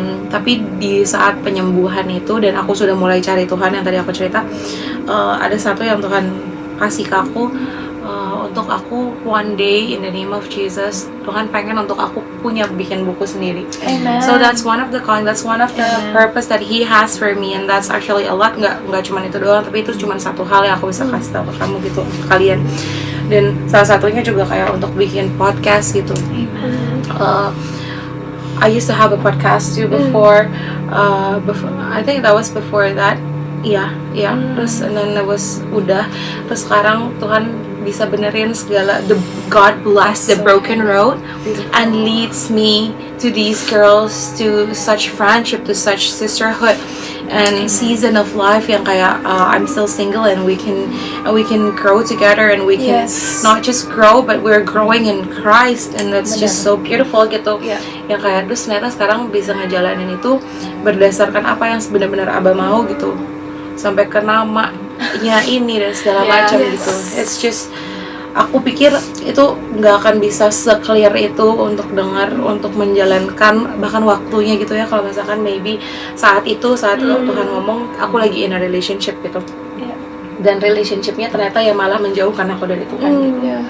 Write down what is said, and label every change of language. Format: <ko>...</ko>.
<id>Tapi di saat penyembuhan itu dan aku sudah mulai cari Tuhan yang tadi aku cerita, ada satu yang Tuhan kasih ke aku untuk aku</id> <en>one day in the name of Jesus,</en> <id>Tuhan pengen untuk aku bikin buku sendiri. Amen.</id> <en>So that's one of the calling, that's one of the Amen. purpose that He has for me, and that's actually a lot.</en> <id>Nggak cuma itu doang, tapi itu cuma satu hal yang aku bisa kasih tahu ke kamu gitu, ke kalian. Dan salah satunya juga kayak untuk bikin podcast gitu.</id> <en>I used to have a podcast too before. I think that was before that.</en> <id>Terus</id> <en>and then it was</en> <id>terus sekarang Tuhan bisa benerin segala.</id> <en>God bless the broken road and leads me to these girls, to such friendship, to such sisterhood and season of life</en> <id>yang kayak</id> <en>I'm still single and we can grow together and we can not just grow but we're growing in Christ, and that's just so beautiful gitu.</en> <id>Yang kayak terus ternyata sekarang bisa ngejalanin itu berdasarkan apa yang benar-benar Abah mau gitu, sampai ke namanya ini dan segala macam gitu.</id> <en>It's just,</en> <id>aku pikir itu nggak akan bisa se-clear itu untuk dengar, untuk menjalankan bahkan waktunya gitu ya, kalau misalkan maybe saat itu Tuhan ngomong aku lagi</id> <en>in a relationship</en> <id>gitu, dan relationshipnya ternyata ya malah menjauhkan aku dari Tuhan gitu.</id>